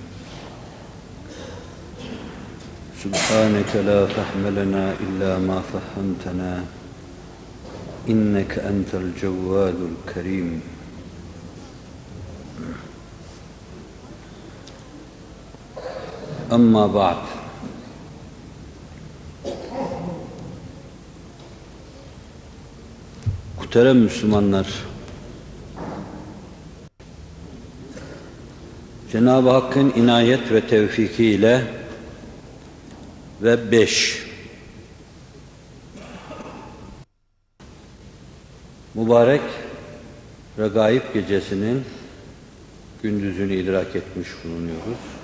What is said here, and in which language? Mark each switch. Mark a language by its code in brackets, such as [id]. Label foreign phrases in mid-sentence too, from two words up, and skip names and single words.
[ar] سبحانك لا فهم لنا إلا ما فهمتنا إنك أنت الجواد الكريم. أما بعد. [tr] Muhterem Müslümanlar, Cenab-ı Hakk'ın inayet ve tevfikiyle ve 5 mübarek Regaib gecesinin gündüzünü idrak etmiş bulunuyoruz.